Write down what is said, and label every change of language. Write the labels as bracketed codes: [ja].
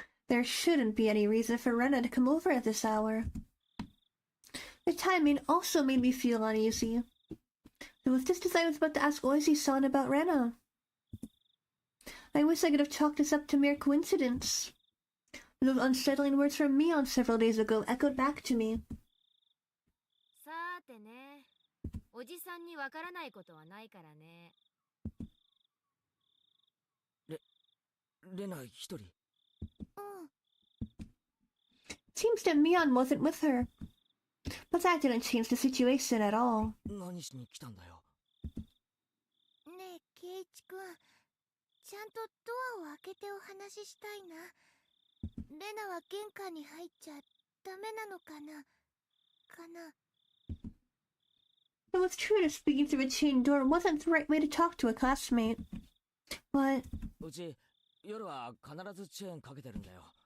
[en] There shouldn't be any reason for Rena to come over at this hour. The timing also made me feel uneasy. It was just as I was about to ask Oishi-san about Rena. I wish I could have chalked this up to mere coincidence. Those unsettling words from Mion several days ago echoed back to me. [ja] さーてね。おじさんにわからないことはないからね。レナ一人。 [en] Seems that Mion wasn't with her. But that didn't change the situation at all. [ja] 何しに来たんだよ。ねえ、ケイチ君。ちゃんとドアを開けてお話ししたいな。レナは玄関に入っちゃダメなのかなかな。 [en] It was true that speaking through a chain door wasn't the right way to talk to a classmate. But [ja] うち夜は必ずチェーンかけてるんだよ。